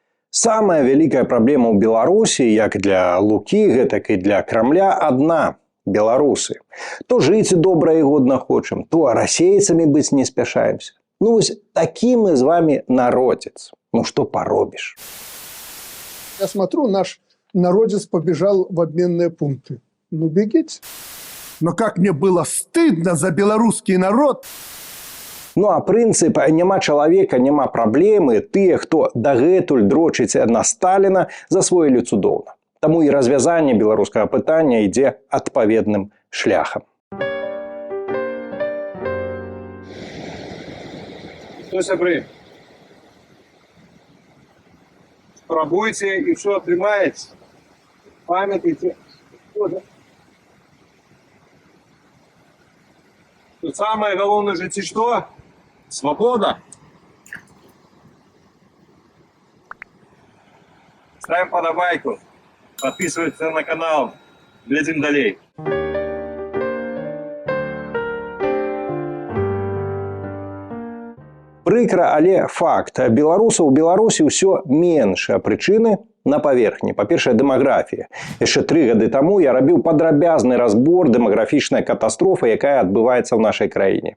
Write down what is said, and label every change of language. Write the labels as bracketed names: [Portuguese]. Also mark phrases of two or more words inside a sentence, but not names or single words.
[Belarusian] Самая вялікая праблема ў Беларусі, як для Лукі, гэтак і для Крамля, адна – беларусы. То жыць добра і годна хочам, то расейцамі быць не спяшаемся. [Russian] Ну [Belarusian] вось такі мы [Russian] з вами народец. Ну что поробишь? Я смотрю, наш народец побежал в обменные пункты. Ну бегите. Но как мне было стыдно за белорусский народ. [Belarusian] Ну а прынцып «няма чалавека, няма праблемы» тыя, хто дагэтуль дрочыць на Сталіна, засвоілі цудоўна. Таму і развязанне беларускага пытання ідзе адпаведным шляхам. [Russian] Что, сябры? [Belarusian] Спрабуйце и все атрымаецца. Памятайте. [Russian] Тут самое главное в жыцці что? Свобода. Ставим подобайку. Подписывайтесь на канал. [Belarusian] Глядим далей. Прыкра, але факт. Беларусаў у Беларусі ўсё менш, а прычыны на паверхні. Па-першае, дэмаграфія. Яшчэ 3 гады таму я рабіў падрабязны разбор дэмаграфічнай катастрофы, якая адбываецца ў нашай краіне.